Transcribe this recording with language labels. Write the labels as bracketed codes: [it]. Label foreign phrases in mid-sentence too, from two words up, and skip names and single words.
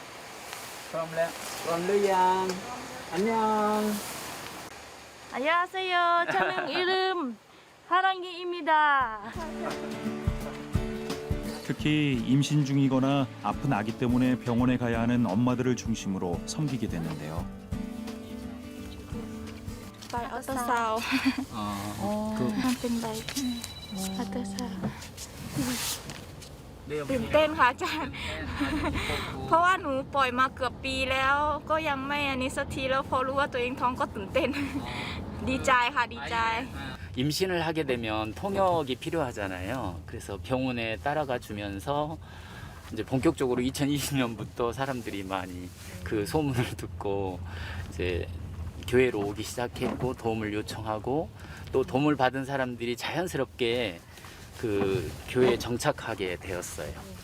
[ko] 안녕하세요. 저는 이름 하랑이입니다. 특히 임신 중이거나 아픈 아기 때문에 병원에 가야 하는 엄마들을 중심으로 섬기게 됐는데요. [th] ไปอัลตราซาวด์มันเป็นใบอัลตราซาวด์ตื่นเต้นค่ะอาจารย์ เพราะว่าหนูปล่อยมาเกือบปีแล้วก็ยังไม่อันนี้สักทีแล้วพอรู้ว่าตัวเองท้องก็ตื่นเต้น ดีใจค่ะดีใจ [ko] 임신을 하게 되면 통역이 필요하잖아요. 그래서 병원에 따라가 주면서 이제 본격적으로 2020년부터 사람들이 많이 그 소문을 듣고 이제 교회로 오기 시작했고 도움을 요청하고 또 도움을 받은 사람들이 자연스럽게 그 교회에 정착하게 되었어요.